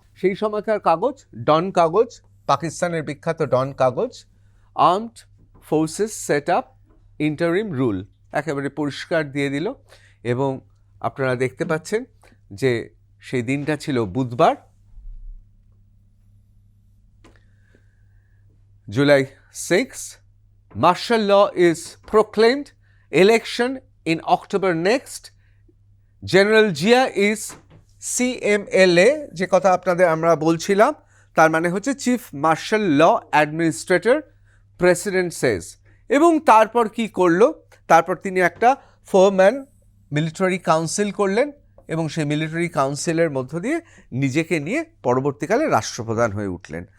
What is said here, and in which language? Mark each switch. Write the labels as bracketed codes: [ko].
[bn] সেই সময়কার কাগজ ডন কাগজ, পাকিস্তানের বিখ্যাত ডন কাগজ, armed forces set up interim rule, একেবারে পরিষ্কার দিয়ে দিল। এবং আপনারা দেখতে পাচ্ছেন যে সেই দিনটা ছিল বুধবার, July 6. [en] Martial law is proclaimed. Election in October next. General Jia is CMLA, [bn] যে কথা আপনাদের আমরা বলছিলাম, তার মানে হচ্ছে চিফ মার্শাল ল অ্যাডমিনিস্ট্রেটর, প্রেসিডেন্ট সেজ। এবং তারপর কি করলো? তারপর তিনি একটা 4-man মিলিটারি কাউন্সিল করলেন এবং সেই মিলিটারি কাউন্সিলের মধ্য দিয়ে নিজেকে নিয়ে পরবর্তীকালে রাষ্ট্রপ্রধান হয়ে উঠলেন।